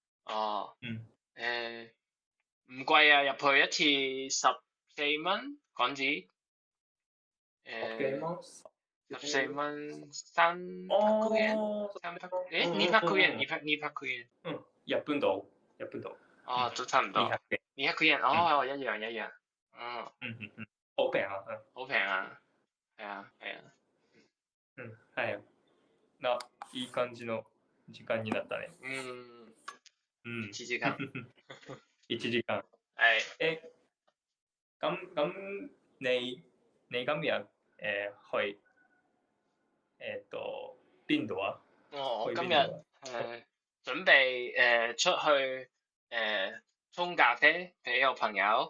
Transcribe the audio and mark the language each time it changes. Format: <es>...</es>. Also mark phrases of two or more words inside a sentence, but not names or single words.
<yue>唔貴啊，入去一次14蚊港紙。14蚊300円。日本度。都差唔多。200円。一樣。好平啊，好平啊，係啊，係啊。係啊。</yue> <ja>いい感じの時間になったね。 1 時間。 1時間。</ja> <yue>係。咁你今日去邊度啊？我今日準備出去沖咖啡，俾個朋友</yue>